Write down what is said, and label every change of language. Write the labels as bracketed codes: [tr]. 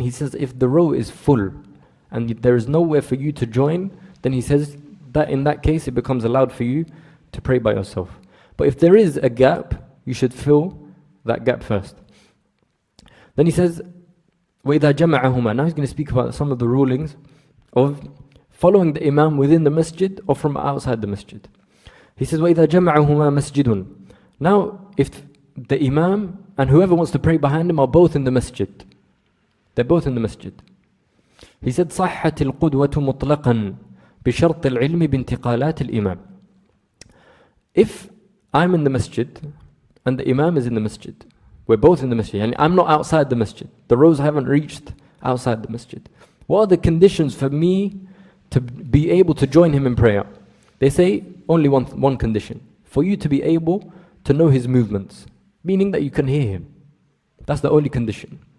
[en] He says if the row is full and there is nowhere for you to join, then he says that in that case it becomes allowed for you to pray by yourself. But if there is a gap, you should fill that gap first. Then he says, [ar] وَإِذَا جَمَعَهُمَا. [en] Now he's going to speak about some of the rulings of following the Imam within the masjid or from outside the masjid. He says, [ar] وَإِذَا جَمَعَهُمَا مَسْجِدٌ. [en] Now, if the Imam and whoever wants to pray behind him are both in the masjid, they're both in the masjid. He said, [ar] صَحَّتِ الْقُدْوَةُ مُطْلَقًا بِشَرْطِ الْعِلْمِ بِانْتِقَالَاتِ الْإِمَامِ. [en] If I'm in the masjid and the Imam is in the masjid, we're both in the masjid, and I'm not outside the masjid, the rows haven't reached outside the masjid, what are the conditions for me to be able to join him in prayer? They say only one condition: for you to be able to know his movements, meaning that you can hear him. That's the only condition.